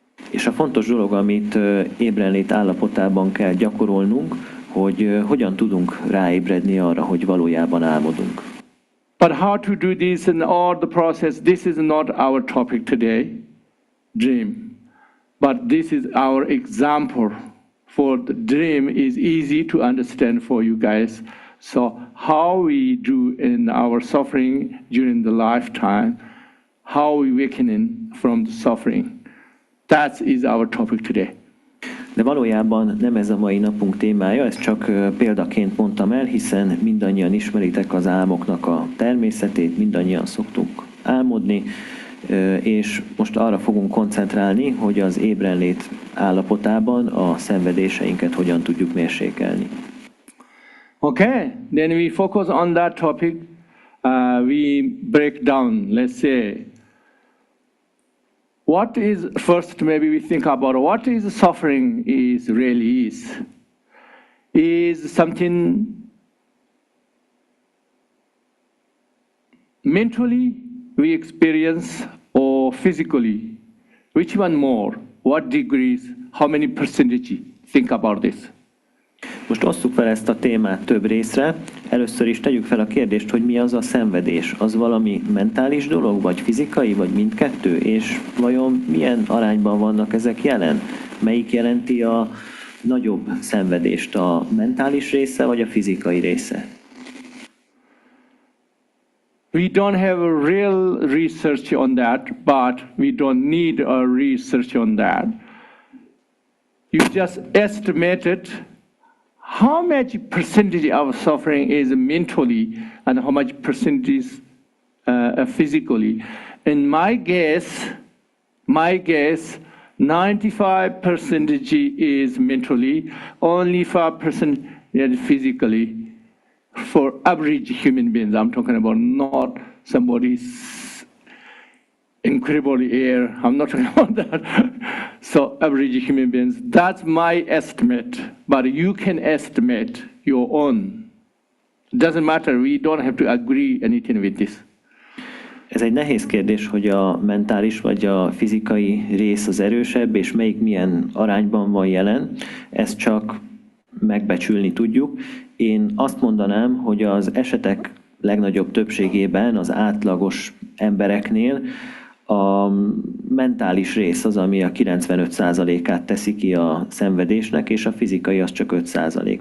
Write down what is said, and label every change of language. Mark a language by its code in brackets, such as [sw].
[hu] És a fontos dolog, amit ébrenlét állapotában kell gyakorolnunk, hogy hogyan tudunk ráébredni arra, hogy valójában álmodunk. [en] But how to do this and all the process, this is not our topic today, dream. But this is our example for the dream is easy to understand for you guys. So how we do in our suffering during the lifetime, how we awakening from the suffering. That is our topic today. [hu] De valójában nem ez a mai napunk témája, ezt csak példaként mondtam el, hiszen mindannyian ismeritek az álmoknak a természetét, mindannyian szoktunk álmodni, és most arra fogunk koncentrálni, hogy az ébrenlét állapotában a szenvedéseinket hogyan tudjuk mérsékelni. [en] Okay, then we focus on that topic. We break down, let's say, what is, first maybe we think about what is suffering is really is. Is something mentally we experience or physically? Which one more? What degrees? How many percentage? Think about this. [hu] Most osszuk fel ezt a témát több részre. Először is tegyük fel a kérdést, hogy mi az a szenvedés. Az valami mentális dolog, vagy fizikai, vagy mindkettő? És vajon milyen arányban vannak ezek jelen? Melyik jelenti a nagyobb szenvedést? A mentális része, vagy a fizikai része? [en] We don't have a real research on that, but we don't need a research on that. You just estimate it. How much percentage of suffering is mentally and how much percentage physically? In my guess, 95% is mentally, only 5% is physically. For average human beings, I'm talking about not somebody's incredibly air. I'm not talking about that. So average human beings, that's my estimate. But you can estimate your own. Doesn't matter. We don't have to agree anything with this. [hu] Ez egy nehéz kérdés, hogy a mentális vagy a fizikai rész az erősebb, és melyik milyen arányban van jelen. Ezt csak megbecsülni tudjuk. Én azt mondanám, hogy az esetek legnagyobb többségében az átlagos embereknél a mentális rész az, ami a 95%-át teszi ki a szenvedésnek, és a fizikai az csak 5%.